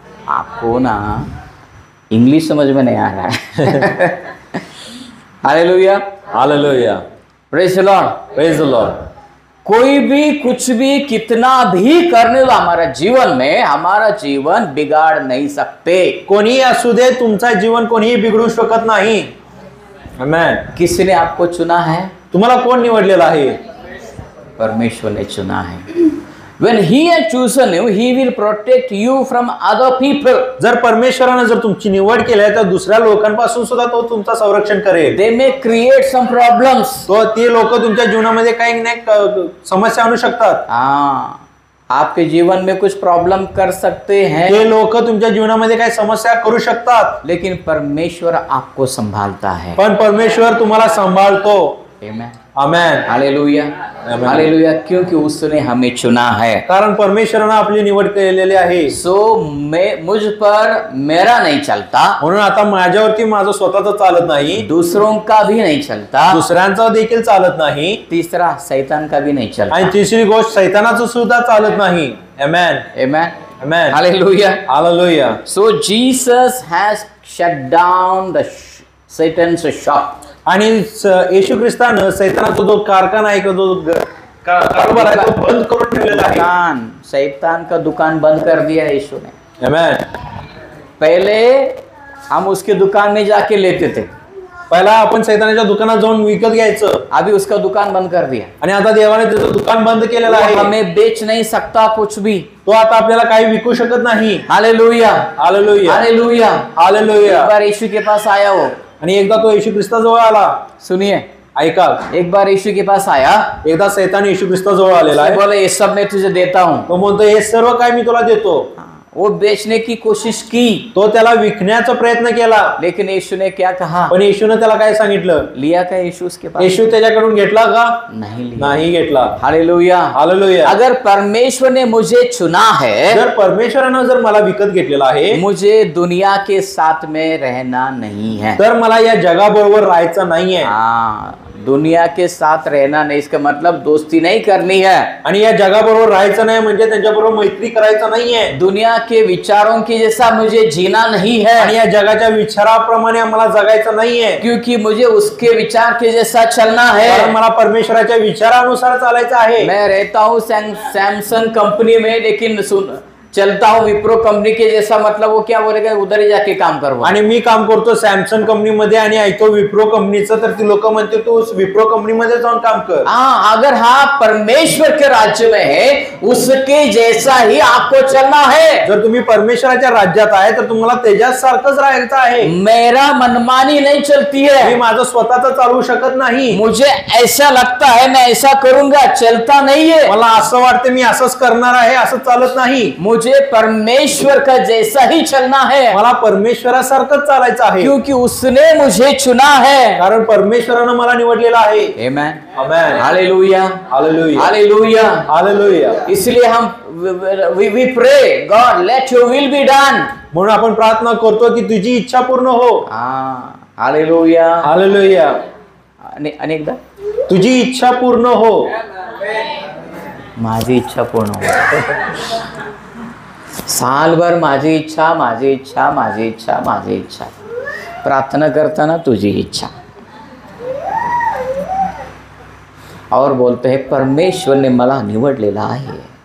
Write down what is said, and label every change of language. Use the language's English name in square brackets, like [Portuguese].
[Hindi] आपको ना इंग्लिश समझ में नहीं आ रहा है। Hallelujah. Hallelujah. [English] Praise the Lord. Praise the Lord. [Hindi] कोई भी कुछ भी कितना भी करने लो हमारा जीवन में हमारा जीवन बिगाड़ नहीं सकते। [Marathi] कोणी असू दे तुमचा जीवन कोणीही बिघडू शकत नाही। आमेन। [Hindi] किसने आपको चुना है? [Marathi] तुम्हाला कोण निवडलेला आहे? [Hindi] परमेश्वर ने चुना है। [English] When he has chosen you, he will protect you from other people. [Marathi] जर परमेश्वराने जर तुमची निवड केली आहे तर दुसऱ्या लोकांपासून सुद्धा तो तुमचा संरक्षण करेल। [English] They may create some problems. [Marathi] तो ते लोक तुमच्या जीवनामध्ये काही नाही समस्या आणू शकतात। [Hindi] आपके जीवन में कुछ प्रॉब्लम कर सकते हैं। [Marathi] ते लोक तुमच्या जीवनामध्ये काही समस्या करू शकतात। [Hindi] लेकिन परमेश्वर आपको संभालता है। [Marathi] पण परमेश्वर तुम्हाला सांभाळतो। आमेन। आमेन। हालेलुया। हालेलुया। [Hindi] क्योंकि उसने हमें चुना है। [Marathi] कारण परमेश्वराने आपली निवड केलेली आहे। [Hindi] सो मुझ पर मेरा नहीं चलता। [Marathi] म्हणून आता माझ्यावरती माझं स्वतःच चालत नाही। [Hindi] दूसरों का भी नहीं चलता। [Marathi] दुसऱ्यांचा देखील चालत नाही। [Hindi] तीसरा शैतान का भी नहीं चलता। [Marathi] आणि तिसरी गोष्ट शैतानाचं सुद्धा चालत नाही। आमेन। आमेन। आमेन। Hallelujah. Hallelujah. [English] So Jesus has shut down the Satan's shop. [Marathi] आणि येशू ख्रिस्तानं शैतानाचा जो कारखाना आहे किंवा जो कारोबार आहे तो बंद करून ठेवलेला आहे। [Hindi] दुकान शैतान का दुकान बंद कर दिया यीशु ने। आमेन। पहले हम उसके दुकान में जाके लेते थे। [Marathi] पहिला आपण शैतानाच्या दुकानात जाऊन विकत घ्यायचं। [Hindi] अभी उसका दुकान बंद कर दिया। [Marathi] आणि आता देवाने त्याचं दुकान बंद केलेलं आहे। [Hindi] हमें बेच नहीं सकता कुछ भी। [Marathi] तो आता आपल्याला काही विकू शकत नाही। हालेलुया। हालेलुया। हालेलुया। हालेलुया। [Hindi] एक बार यीशु के पास आया वो। [Marathi] आणि एकदा तो येशू ख्रिस्ताजवळ आला। [Hindi] सुनिए, [Marathi] ऐका, [Hindi] एक बार यीशु के पास आया। [Marathi] एकदा शैतान येशू ख्रिस्ताजवळ आलेला आहे। [Hindi] बोले ये सब मैं तुझे देता हूँ। [Marathi] तो म्हणतो हे सर्व काय मी तुला देतो। [Hindi] वो बेचने की कोशिश की, [Marathi] तो त्याला विकण्याचा प्रयत्न केला, [Hindi] लेकिन यीशु ने क्या कहा? [Marathi] पण येशूने त्याला काय सांगितलं? [Hindi] लिया क्या यीशु उसके पास? [Marathi] येशू त्याच्याकडून घेतला का? [Hindi] नहीं लिया। [Marathi] नाही घेतला। हालेलुया। हालेलुया। [Hindi] अगर परमेश्वर ने मुझे चुना है, [Marathi] जर परमेश्वरानं जर मला विकत घेतलेला आहे, [Hindi] मुझे दुनिया के साथ में रहना नहीं है। [Marathi] तर मला या जगाबरोबर राहायचं नाहीये। [Hindi] हाँ, दुनिया के साथ रहना नहीं, इसका मतलब दोस्ती नहीं करनी है। [Marathi] आणि या जगाबरोबर राहायचं नाही म्हणजे त्यांच्याबरोबर मैत्री करायचं नाहीये। [Hindi] दुनिया के विचारों की जैसा मुझे जीना नहीं है, [Marathi] आणि या जगाच्या विचाराप्रमाणे आम्हाला जगायचं नाहीये, [Hindi] क्योंकि मुझे उसके विचार के जैसा चलना [Marathi] कारण [Hindi] है। [Marathi] मला परमेश्वराच्या विचारानुसार चालायचं आहे। [Hindi] मैं रहता हूँ सैमसंग कंपनी में, लेकिन सुन चलता हूँ विप्रो कंपनी के जैसा, मतलब वो क्या बोलेगा, उधर ही जाके काम करो। [Marathi] आणि मी काम करतो सॅमसंग कंपनीमध्ये आणि ऐकतो विप्रो कंपनीचं, तर ती लोक म्हणते तू विप्रो कंपनीमध्ये जाऊन काम कर। [Hindi] हाँ, अगर हाँ परमेश्वर के राज्य में है, उसके जैसा ही आपको चलना है। [Marathi] जर तुम्ही परमेश्वराच्या राज्यात आहे तर तुम्हाला त्याच्यासारखंच राहायचं आहे। [Hindi] मेरा मनमानी नहीं चलती [Marathi] मी [Hindi] है, [Marathi] माझं स्वतःच चालू शकत नाही। [Hindi] मुझे ऐसा लगता है मैं ऐसा करूंगा, चलता नहीं है। [Marathi] मला असं वाटतं मी असंच करणार आहे, असं चालत नाही। [Hindi] मुझे परमेश्वर का जैसा ही चलना है, [Marathi] मला परमेश्वरासारखंच चालायचं आहे, [Hindi] क्योंकि उसने मुझे चुना है। [Marathi] कारण परमेश्वरानं मला निवडलेलं आहे। आमेन, आमेन, हालेलुया, हालेलुया, हालेलुया। हालेलुया। [Hindi] इसलिए हम [English] we pray, God let your will be done। [Marathi] म्हणून आपण प्रार्थना करतो की तुझी इच्छा पूर्ण हो। हाँ, हालेलुया, हालेलुया। अनेकदा तुझी इच्छा पूर्ण हो। माझी इच्छा पूर्ण हो। सालभर माझी इच्छा, माझी इच्छा, माझी इच्छा, माझी इच्छा, प्रार्थना करताना तुझी इच्छा, [Hindi] और बोलते हैं [Marathi] परमेश्वर ने मला निवडलेला आहे।